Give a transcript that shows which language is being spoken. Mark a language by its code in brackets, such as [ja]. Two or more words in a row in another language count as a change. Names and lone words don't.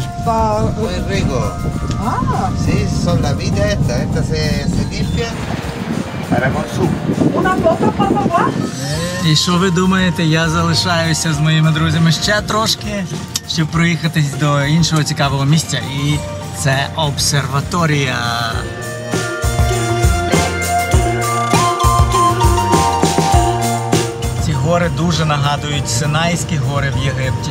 [es] Muy rico. Sí, son la vida esta se limpia para consumo. Una foto, por favor. [uk] І що ви думаєте, я залишаюся з моїми друзями ще трошки, щоб проїхатись до іншого цікавого місця. І це обсерваторія. Ці гори дуже нагадують Синайські гори в Єгипті.